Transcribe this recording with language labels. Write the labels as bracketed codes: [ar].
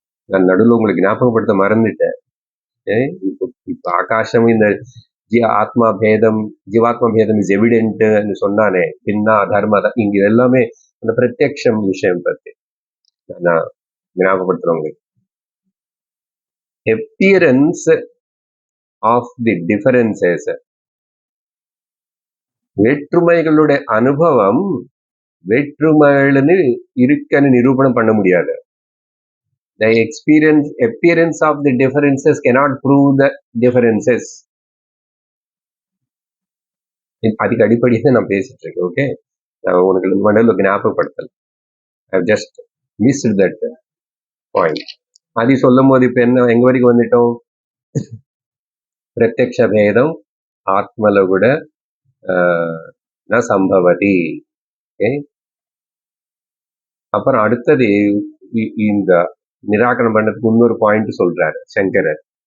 [ta] நான் நடுவில் உங்களுக்கு ஞாபகப்படுத்த மறந்துட்டேன். இப்ப ஆகாசம் இந்த ஆத்மா பேதம், ஜீவாத்மா பேதம் [en] is evident [ta] சொன்னானே, பின்னா தர்ம, இங்க எல்லாமே அந்த பிரத்யக்ஷம் விஷயம் பத்தி நான் ஞாபகப்படுத்துறேன் உங்களுக்கு. [en] appearance of the differences, [ta] வேற்றுமைகளுடைய அனுபவம் வேற்றுமைன்னு இருக்குன்னு நிரூபணம் பண்ண முடியாது. [en] The appearance of the differences cannot prove the differences. [ta] அதுக்கு அடிப்படையாக நான் பேசிட்டு இருக்கேன். ஓகே, நான் உனக்கு மண்டல ஞாபகப்படுத்தல. [en] I just missed that point. [ta] அது சொல்லும் போது இப்ப என்ன, எங்க வரைக்கும் வந்துட்டோம்? பிரத்யக்ஷ பேதம் ஆத்மல கூட ந சம்பவதி. அப்புறம் அடுத்தது இந்த நிராகரணம் பண்ணதுக்கு இன்னொரு பாயிண்ட் சொல்றாரு சங்கரர்.